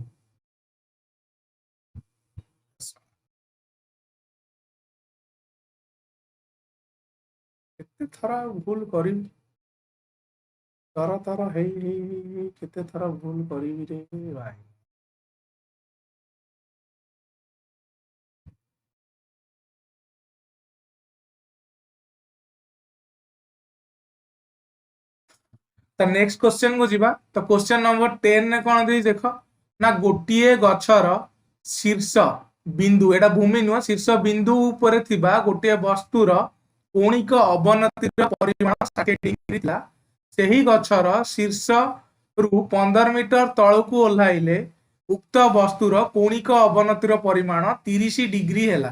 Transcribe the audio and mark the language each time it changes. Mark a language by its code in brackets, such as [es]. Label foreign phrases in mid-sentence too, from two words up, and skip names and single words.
[or] କେତେ ଥର ଆଉ ଭୁଲ କରିବି, ଥର ଥର ହେଇ ହେଇ ହେଇ ହେଇ କେତେ ଥର ଭୁଲ କରିବି ରେ ଭାଇ। ତ [en] next question [or] को ଯିବା। ତ [en] question number [or] 10 ने କଣ ଦେଇଛି ଦେଖ ନା ଗୋଟିଏ ଗଛର ଶୀର୍ଷ ବିନ୍ଦୁ, ଏଟା ଭୂମି ନୁହଁ, ଶୀର୍ଷ ବିନ୍ଦୁ ଉପରେ ଥିବା ଗୋଟିଏ ବସ୍ତୁର କୌଣିକ ଅବନତିର ପରିମାଣ 60 ଡିଗ୍ରୀ ଥିଲା। ସେହି ଗଛର ଶୀର୍ଷରୁ 15 ମିଟର ତଳକୁ ଓହ୍ଲାଇଲେ ଉକ୍ତ ବସ୍ତୁର କୌଣିକ ଅବନତିର ପରିମାଣ 30 ଡିଗ୍ରୀ ହେଲା।